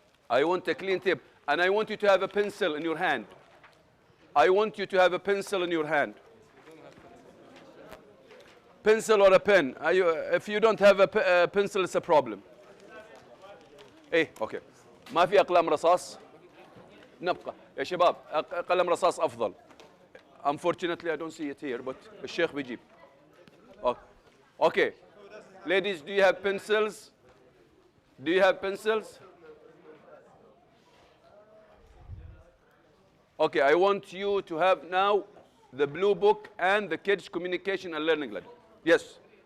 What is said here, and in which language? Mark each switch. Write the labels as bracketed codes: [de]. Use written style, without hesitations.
[en] I want a clean table. And I want you to have a pencil in your hand. I want you to have a pencil in your hand. Pencil or a pen. If you don't have a pencil, it's a problem. Hey, okay. [ar] ما في أقلام رصاص؟ نبقى يا شباب قلم رصاص أفضل. [en] Unfortunately I don't see it here but [ar] الشيخ بيجيب. [en] Okay. Ladies, do you have pencils? Do you have pencils? Okay, I want you to have now the blue book and the kids communication and learning letter. Yes.